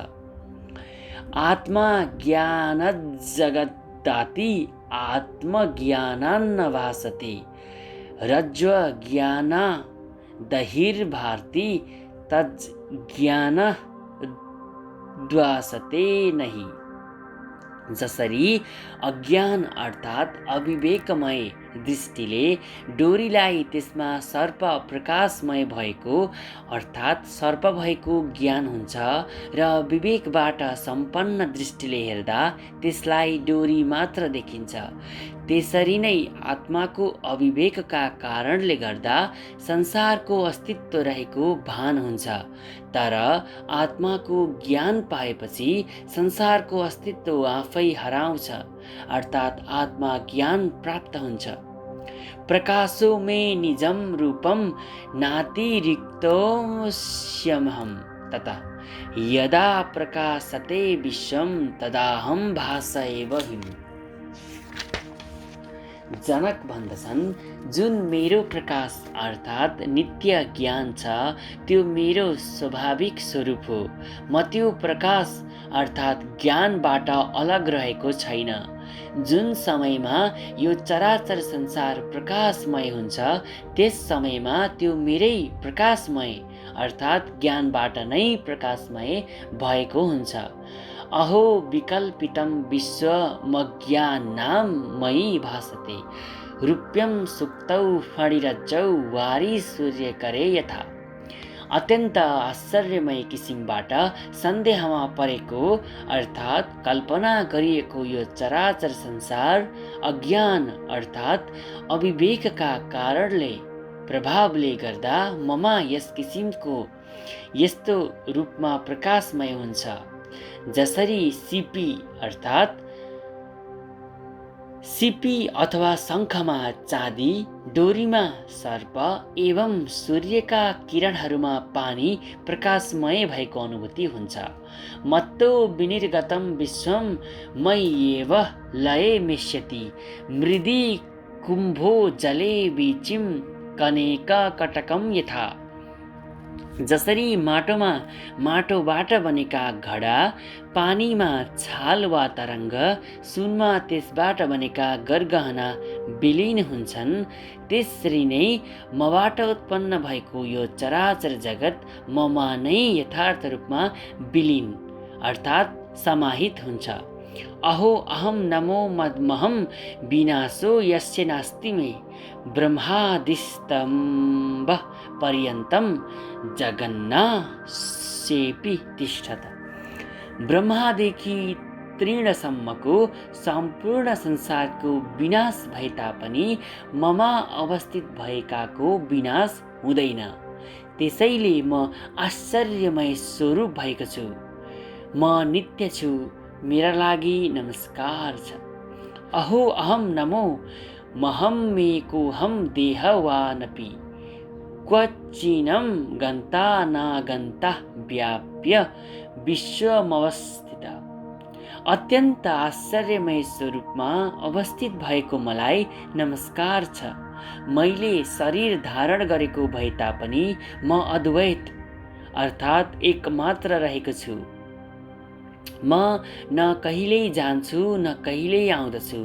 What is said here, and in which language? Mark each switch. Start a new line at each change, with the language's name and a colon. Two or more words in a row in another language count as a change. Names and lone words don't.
Sanskrit: आत्मा ज्ञानज्जगद्दाति आत्मज्ञानान्न भासते रज्ज्वज्ञानादहिर्भाति तज्ज्ञानोद्भासते नहि।
Nepali: जसरी अज्ञान अर्थात् अविवेकमय दृष्टिले डोरीलाई त्यसमा सर्प प्रकाशमय भएको अर्थात् सर्प भएको ज्ञान हुन्छ र विवेकबाट सम्पन्न दृष्टिले हेर्दा त्यसलाई डोरी मात्र देखिन्छ, त्यसरी नै आत्माको अविवेकका कारणले गर्दा संसारको अस्तित्व रहेको भान हुन्छ। तर आत्माको ज्ञान पाएपछि संसारको अस्तित्व आफै हराउँछ, अर्थात् आत्मा ज्ञान प्राप्त हुन्छ।
Sanskrit: प्रकाशो मे निजं रूपं नातिरिक्तोऽस्म्यहं ततः यदा प्रकाशते विश्वं तदाहं भासयेवहिम्।
Nepali: जनक भन्दछन्, जुन मेरो प्रकाश अर्थात् नित्य ज्ञान छ त्यो मेरो स्वाभाविक स्वरूप हो। म त्यो प्रकाश अर्थात् ज्ञानबाट अलग रहेको छैन। जुन समयमा यो चराचर संसार प्रकाशमय हुन्छ त्यस समयमा त्यो मेरै प्रकाशमय अर्थात् ज्ञानबाट नै प्रकाशमय भएको हुन्छ।
Sanskrit: अहो विकल्पितं विश्वमज्ञानां मयि भासते रूप्यं सुक्तौ फणिरज्जौ वारी सूर्यकरे यथा।
Nepali: अत्यन्त आश्चर्यमय किसिमबाट सन्देहमा परेको अर्थात् कल्पना गरिएको यो चराचर संसार अज्ञान अर्थात् अविवेकका कारणले प्रभावले गर्दा ममा यस किसिमको यस्तो रूपमा प्रकाशमय हुन्छ। जसरी सिपी अथवा शङ्खमा चाँदी, डोरीमा सर्प एवं सूर्यका किरणहरूमा पानी प्रकाशमय भएको अनुभूति हुन्छ।
Sanskrit: मत्तो विनिर्गतं विश्वं मय्येव लये मेष्यति मृदि कुम्भो जले वीचिं कनेककटकं यथा।
Nepali: जसरी माटोबाट बनेका घडा, पानीमा छाल वा तरङ्ग, सुनमा त्यसबाट बनेका गरगहना विलीन हुन्छन्, त्यसरी नै मबाट उत्पन्न भएको यो चराचर जगत ममा नै यथार्थ रूपमा विलीन अर्थात् समाहित हुन्छ।
Sanskrit: अहो अहं नमो मदमहं विनाशो यस्य नास्ति मे ब्रह्मादिस्तम्भ पर्यन्तं जगन्नाशेपि तिष्ठत।
Nepali: ब्रह्मादेखि तृणसम्मको सम्पूर्ण संसारको विनाश भए तापनि ममा अवस्थित भएकाको विनाश हुँदैन। त्यसैले म आश्चर्यमय स्वरूप भएको छु। म नित्य छु, मेरा लागि नमस्कार छ।
Sanskrit: अहो अहं नमो महमेकोऽहं देहवानपि क्वचिनं गन्ता नागन्ता व्याप्य विश्वमवस्थित।
Nepali: अत्यन्त आश्चर्यमय स्वरूपमा अवस्थित भएको मलाई नमस्कार छ। मैले शरीर धारण गरेको भए तापनि म अद्वैत अर्थात् एकमात्र रहेको छु। म न कहिल्यै जान्छु न कहिल्यै आउँदछु।